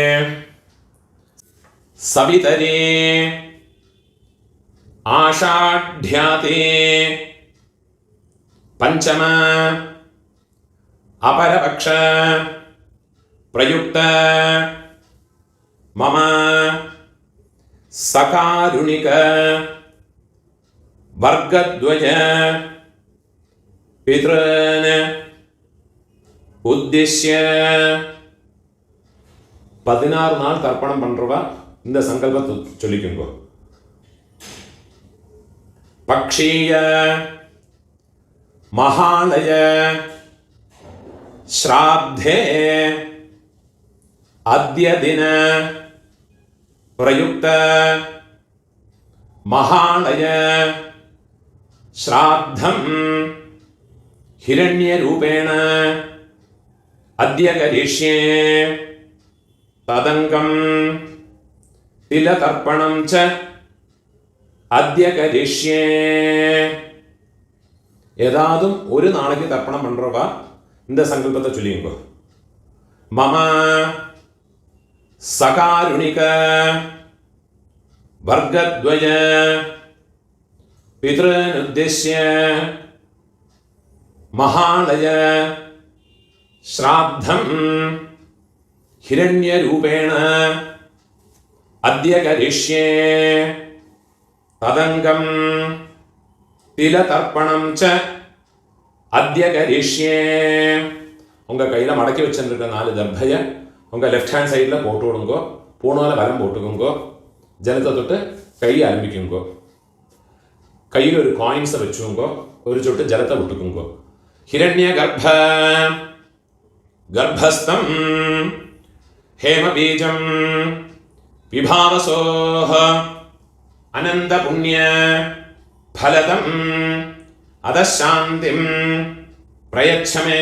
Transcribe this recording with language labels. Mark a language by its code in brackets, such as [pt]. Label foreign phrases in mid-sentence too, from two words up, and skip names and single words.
[sa] സവിതരേ ആഷാഢ്യാതേ പഞ്ചമ അപരപക്ഷ പ്രയുക്ത മമ സകാരുണിക വർഗദ്വയ പിതൃൻ [ta] ഉദ്ദിശ്യ 16 நாள் தர்ப்பணம் பண்றவா இந்த சங்கல்பத்தை சொல்லிக்கோங்க. [sa] பக்ஷீய மகாலய ஸ்ராத்தே அத்ய தின பிரயுக்த மகாலய श्राद्धं हिरण्यरूपेण अद्य करिष्ये तदङ्गं तिलतर्पणं च अद्य करिष्ये. [ta] ஏதாதும் ஒரு நாளைக்கு தர்ப்பணம் பண்றவா இந்த சங்கல்பத்தை சொல்லிங்க. [sa] மம சகாருணிக வர்கத்வய पितॄन् उद्दिश्य महालय श्राद्धं हिरण्यरूपेण अद्य करिष्ये तदङ्गं तिलतर्पणं च अद्य करिष्ये. [ta] உங்க கையில மடக்கி வச்சிருக்க 4 தர்பைய உங்க [en] left hand [ta] சைடுல போட்டு விடுங்க. பூணால வலம் போட்டுக்குங்க. ஜலத்தை தொட்டு கை ஆரம்பிக்குங்க. கையில் ஒரு காயின்ஸை வச்சுக்கோங்க. ஒரு சொட்டு ஜலத்தை விட்டுக்குங்க. [sa] ஹிரண்ய கர்ப்பஸ்தம் ஹேமபீஜம் விபாவசோஹ அனந்த புண்ணிய ஃபலதம் அதசாந்திம் பிரயச்சமே.